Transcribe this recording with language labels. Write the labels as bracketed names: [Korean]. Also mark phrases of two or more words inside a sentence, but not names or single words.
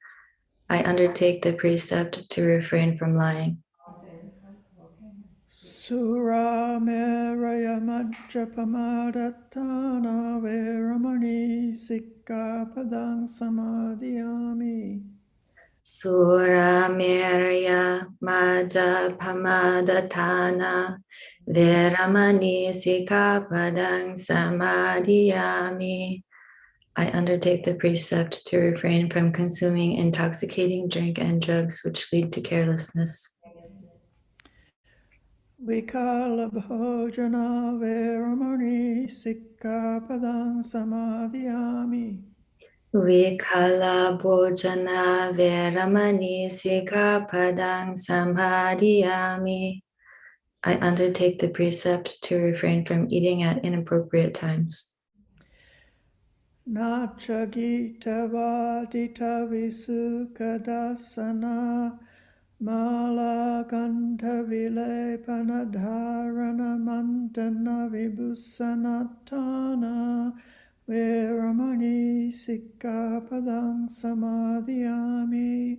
[English] I undertake the precept to refrain from lying. [Pali] Surameraya majjapamadhatthana veramani sikkapadang samadhiyami. Surameraya majjapamadhatthana veramani sikapadang samadhiyami. [English] I undertake the precept to refrain from consuming intoxicating drink and drugs which lead to carelessness. [Pali] Vikala bhojana veramani sikkapadang samadhiyami. Vikala bhojana veramani sikapadang samadhiyami. [English] I undertake the precept to refrain from eating at inappropriate times. [Pali] Nacha gita vadita visukadasana mala gandha vilepana dharana mantana vibhusanatana veramani sikkapadang samadhiyami.